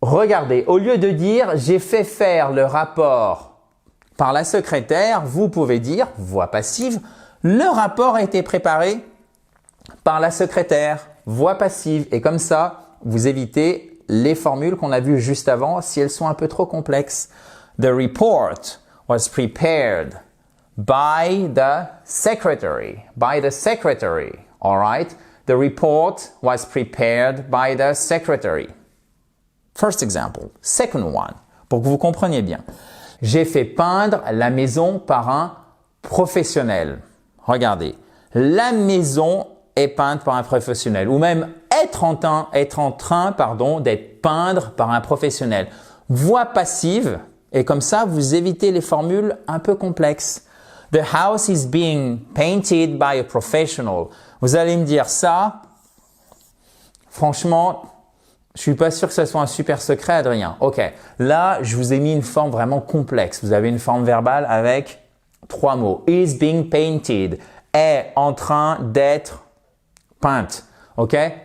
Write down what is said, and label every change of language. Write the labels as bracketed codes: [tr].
[fr] Regardez, au lieu de dire « j'ai fait faire le rapport par la secrétaire », vous pouvez dire « voix passive ». Le rapport a été préparé par la secrétaire, voix passive. Et comme ça, vous évitez les formules qu'on a vues juste avant si elles sont un peu trop complexes. [en] The report was prepared by the secretary. By the secretary. All right? The report was prepared by the secretary. First example. Second one. [fr] Pour que vous compreniez bien. J'ai fait peindre la maison par un professionnel. Regardez, la maison est peinte par un professionnel ou même être en train d'être peindre par un professionnel. Voix passive et comme ça, vous évitez les formules un peu complexes. [en] The house is being painted by a professional. [fr] Vous allez me dire ça, franchement, je suis pas sûr que ce soit un super secret, Adrien. Ok, là, je vous ai mis une forme vraiment complexe. Vous avez une forme verbale avec 3 mots. [en] Is being painted. [fr] Est en train d'être peinte. Ok?